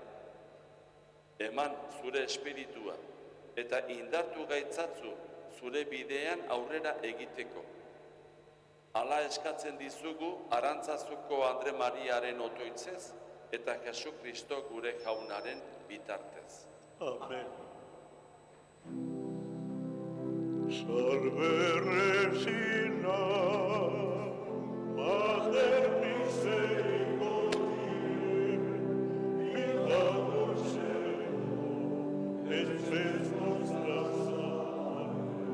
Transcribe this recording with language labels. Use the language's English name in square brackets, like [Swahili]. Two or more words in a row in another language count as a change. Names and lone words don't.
[Basque] Eman zure espiritua eta indartu gaitzatzu zure bidean aurrera egiteko. Hala eskatzen dizugu Arantzazuko Andre Mariaren otoitzez eta Jesu Kristo gure jaunaren bitartez. Amen. [Latin] Salve Regina, Mater misericordiae, milagus et spes nostra salve.